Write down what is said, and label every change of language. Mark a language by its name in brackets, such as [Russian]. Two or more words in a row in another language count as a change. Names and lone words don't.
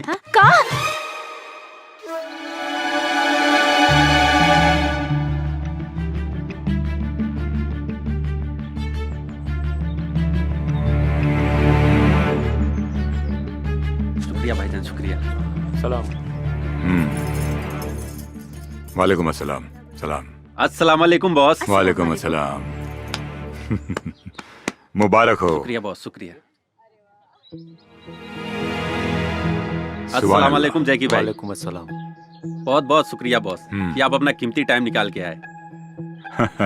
[Hindi] का? शुक्रिया भाईजान, शुक्रिया। सलाम। [Arabic] وعليكم السلام. سلام. السلام عليكم बॉस। وعليكم السلام. [Hindi] मुबारक हो। शुक्रिया बॉस, शुक्रिया। [Arabic] السلام عليكم जैकी भाई। وعليكم السلام. [Hindi] बहुत बहुत शुक्रिया बॉस कि आप अपना कीमती टाइम निकाल के आए।